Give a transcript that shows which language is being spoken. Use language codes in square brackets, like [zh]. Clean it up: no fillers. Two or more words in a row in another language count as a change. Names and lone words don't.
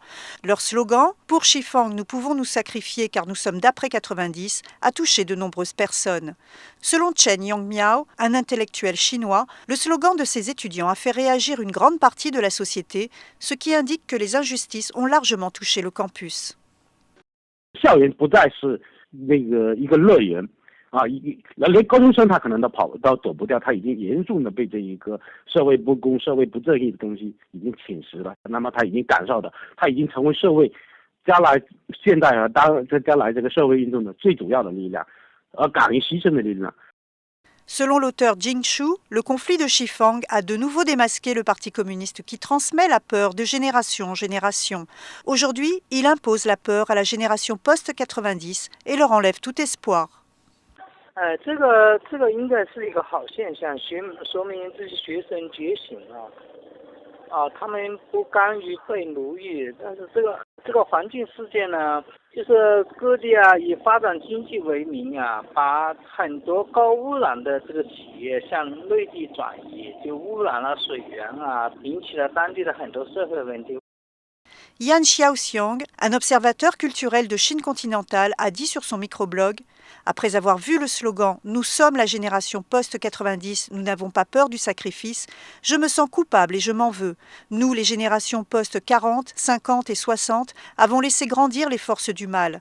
[fr] Leur slogan « Pour Shifang, nous pouvons nous sacrifier car nous sommes d'après 90 » a touché de nombreuses personnes. Selon Chen Yongmiao, un intellectuel chinois, le slogan de ces étudiants a fait réagir une grande partie de la société, ce qui indique que les injustices ont largement touché le campus. [zh] 连高中生他可能都走不掉，他已经严重的被这一个社会不公、社会不正义的东西已经侵蚀了。那么他已经感受到，他已经成为社会现在将来这个社会运动的最主要的力量，敢于牺牲的力量。 [fr] Selon l'auteur Jing Shu, le conflit de Shifang a de nouveau démasqué le Parti communiste qui transmet la peur de génération en génération. Aujourd'hui, il impose la peur à la génération post-90 et leur enlève tout espoir. [zh] 这个应该是一个好现象，说明这些学生觉醒了。他们不甘于被奴役，但是这个环境事件呢，就是各地以发展经济为名把很多高污染的这个企业向内地转移，就污染了水源引起了当地的很多社会问题。 [fr] Yan Xiaoxiang, un observateur culturel de Chine continentale, a dit sur son microblog « Après avoir vu le slogan « Nous sommes la génération post-90, nous n'avons pas peur du sacrifice », je me sens coupable et je m'en veux. Nous, les générations post-40, 50 et 60, avons laissé grandir les forces du mal.